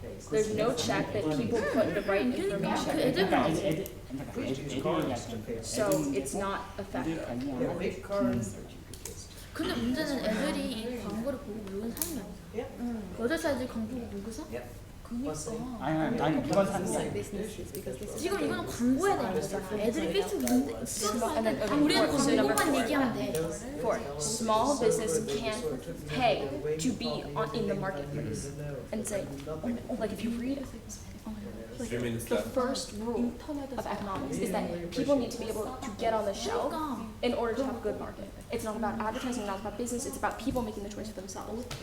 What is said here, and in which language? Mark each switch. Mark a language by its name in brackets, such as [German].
[English] There's no check that people put the right information. So it's not effective. Yeah, big cars. [Korean] 근데 문제는 애들이 이 광고를 보고 물건 사는 게 아니야. 8살들 광고 보고 물건 사? 아니 이건 사는 게 아니야. [English] businesses because this is [Korean] 지금 이거는 광고에 대한 거잖아. 애들이 페이스북 있는데 우리는 광고만 얘기하면 돼. [English] Four, small business can't pay to be in the marketplace. And say, like if you read the first rule of economics is that people need to be able to get on the shelf in order to have a good market. It's not about advertising, not about business, it's about people making the choice for themselves.